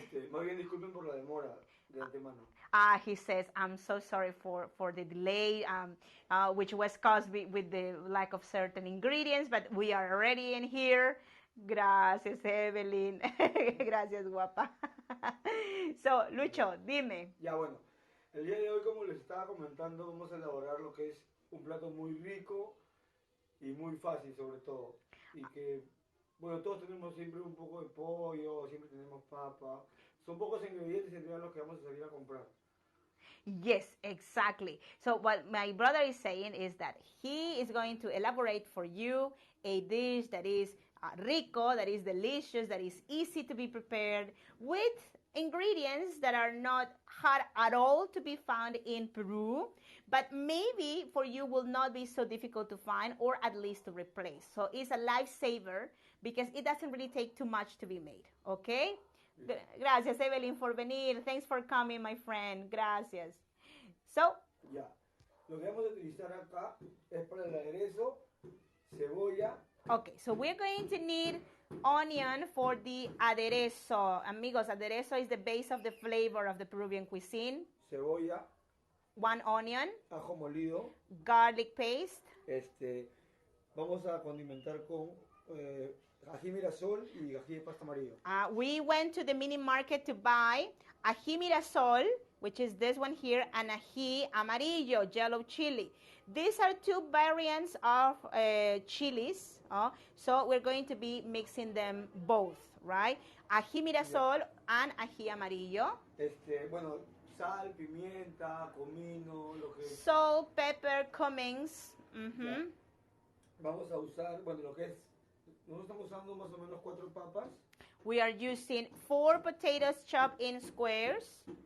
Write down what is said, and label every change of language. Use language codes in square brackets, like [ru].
[es] Más bien disculpen por la demora de antemano. [en] He says, I'm so sorry for the delay, which was caused with the lack of certain ingredients, but we are ready in here. [es] Gracias, Evelyn. Gracias, guapa. [en] So, [es] Lucho, dime. Ya, bueno. El día de hoy, como les estaba comentando, vamos a elaborar lo que es un plato muy rico y muy fácil, sobre todo. Y que, bueno, todos tenemos siempre un poco de pollo, siempre tenemos papa. Son pocos ingredientes en realidad los que vamos a salir a comprar. [en] Yes, exactly. So what my brother is saying is that he is going to elaborate for you a dish that is rico, that is delicious, that is easy to be prepared, with ingredients that are not hard at all to be found in Peru, but maybe for you will not be so difficult to find, or at least to replace. So it's a lifesaver because it doesn't really take too much to be made, okay? [es] Gracias, Evelyn, por venir. [en] Thanks for coming, my friend. [es] Gracias. [en] So, [es] ya. Lo que vamos a utilizar acá es para el aderezo, cebolla. [en] Okay, so we're going to need onion for the aderezo. Amigos, aderezo is the base of the flavor of the Peruvian cuisine. [es] Cebolla. [en] 1 onion. [es] Ajo molido. [en] Garlic paste. [es] Vamos a condimentar con ají mirasol y ají de pasta amarillo. [en] We went to the mini market to buy ají mirasol, which is this one here, and ají amarillo, yellow chili. These are 2 variants of chilies, so we're going to be mixing them both, right? Ají mirasol and ají amarillo. [es] Bueno, sal, pimienta, comino, lo que... [en] Salt, pepper, cummins. [es] Vamos a usar, bueno, lo que es... Nosotros estamos usando más o menos 4 papas. [en] We are using 4 potatoes chopped in squares.